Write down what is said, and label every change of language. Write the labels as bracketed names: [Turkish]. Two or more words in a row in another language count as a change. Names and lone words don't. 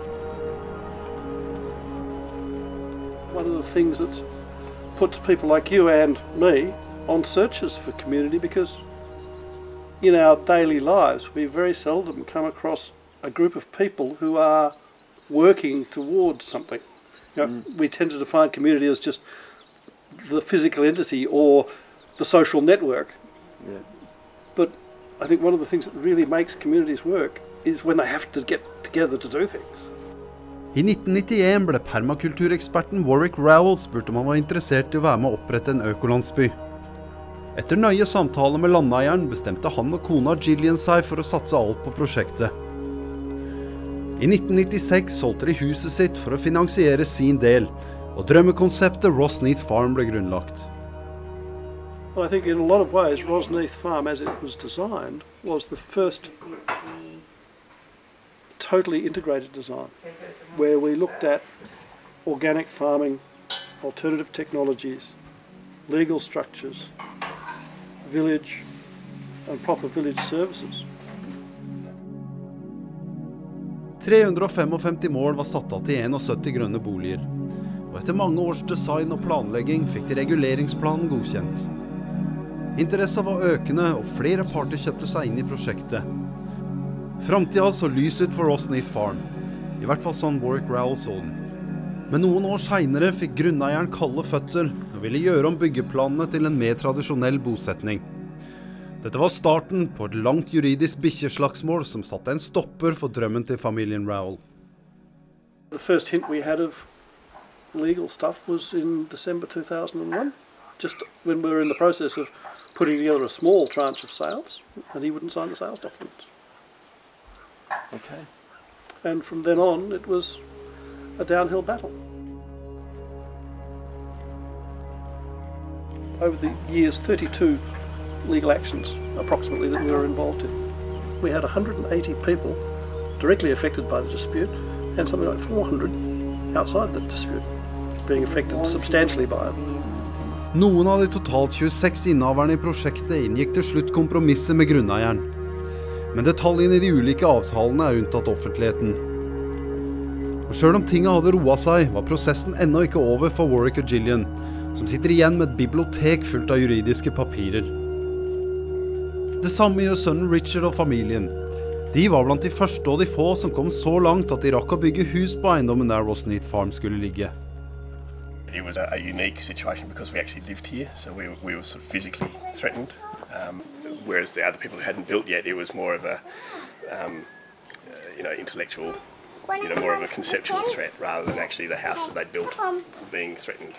[English] One of the things that puts people like you and me on searches for community, because in our daily lives we very seldom come across a group of people who are working towards something. You know, we tend to define community as just the physical entity or the social network. Yeah. But I think one of the things that really makes communities work is when they have to get together to do things. [Norwegian] I 1991 ble permakultureksperten Warwick Rowell spurt om han var interessert I å være med å opprette en økolandsby. Etter nøye samtaler med landeieren bestemte han og kona Gillian seg for å satse alt på prosjektet. I 1996 solgte de huset sitt for å finansiere sin del, og drømmekonseptet Rosneith Farm ble grunnlagt. [English] Well, I think in a lot of ways Rosneith Farm as it was designed was the first totally integrated design, where we looked at organic farming, alternative technologies, legal structures, village and proper village services. [Norwegian] 355 mål var satt av til 71 grønne boliger, og etter mange års design og planlegging fikk de reguleringsplanen godkjent. Interessen var økende, og flere parter kjøpte seg inn I prosjektet. Framtiden så lys ut for Rosneith Farm, I hvert fall sånn Warwick Rowell så den. Men noen år senere fikk grunneieren kalde føtter og ville gjøre om byggeplanene til en mer tradisjonell bosetning. Dette var starten på et langt juridisk bikkjeslagsmål som satte en stopper for drømmen til familien Rowell. [English] The first hint we had of legal stuff was in December 2001, just when we were in the process of putting together a small tranche of sales, and he wouldn't sign the sales documents. Okay. And from then on, it was a downhill battle. Over the years, 32 legal actions, approximately, that we were involved in. We had 180 people directly affected by the dispute, and something like 400 outside the dispute, being affected substantially by it. [Norwegian] Noen av de totalt 26 innehaverne I prosjektet inngikk til slutt kompromisser med grunneieren. Men detaljene I de ulike avtalene unntatt offentligheten. Og selv om tingene hadde roet seg, var prosessen ennå ikke over for Warwick og Gillian, som sitter igjen med et bibliotek fullt av juridiske papirer. Det samme gjør sønnen Richard og familien. De var blant de første og de få som kom så langt at de rakk å bygge hus på eiendommen der Rosneith Farm skulle ligge. [English] It was a unique situation because we actually lived here, so we were sort of physically threatened. Whereas the other people who hadn't built yet, it was more of a, intellectual, more of a conceptual threat rather than actually the house that they'd built being threatened.